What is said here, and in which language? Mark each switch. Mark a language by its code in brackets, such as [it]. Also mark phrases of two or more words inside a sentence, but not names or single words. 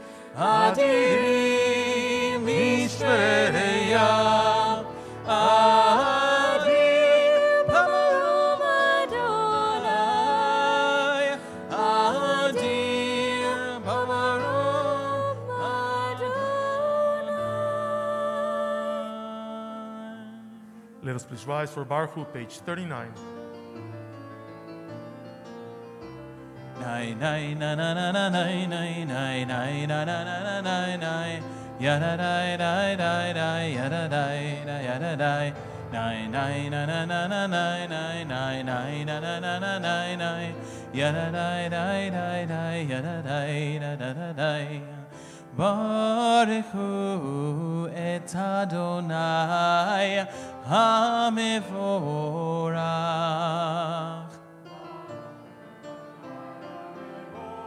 [he] אדירים משפלי ים, אדיר במרום אדוני, אדיר במרום אדוני. [en] Let us please rise for Baruch, page 39. Nay nay na na na na nay nay nay nay na na na na nay nay, ya da da da da da, ya da da da ya da da, nay nay na na na na nay nay nay nay na na na na nay nay, ya da da da da da, ya da da da da da. [he] ברכו את אדוני המבורך.